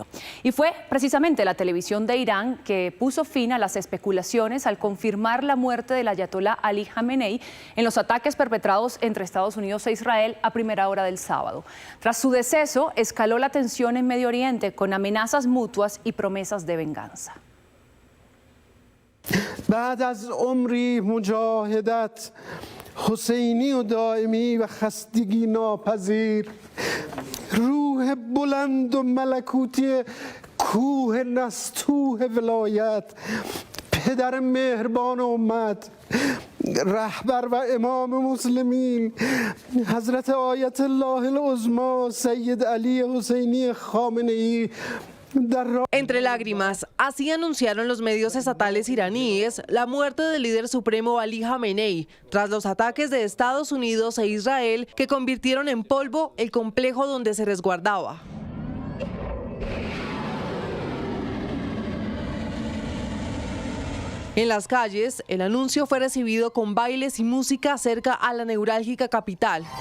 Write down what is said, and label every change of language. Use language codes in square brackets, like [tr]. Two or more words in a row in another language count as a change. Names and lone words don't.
[es] Y fue precisamente la televisión de Irán que puso fin a las especulaciones al confirmar la muerte del ayatolá Ali Jamenei en los ataques perpetrados entre Estados Unidos e Israel a primera hora del sábado. Tras su deceso, escaló la tensión en Medio Oriente con amenazas mutuas y promesas de venganza. [fa] بعد از عمری مجاهدت حسینی و دائمی و خستگی ناپذیر روح بلند و ملکوتی کوه نستوه ولایت پدر مهربان امت رهبر و امام مسلمین حضرت آیت الله العظمی سید علی حسینی خامنه‌ای. [es] Entre lágrimas, así anunciaron los medios estatales iraníes la muerte del líder supremo Ali Jamenei, tras los ataques de Estados Unidos e Israel que convirtieron en polvo el complejo donde se resguardaba. En las calles, el anuncio fue recibido con bailes y música cerca a la neurálgica capital.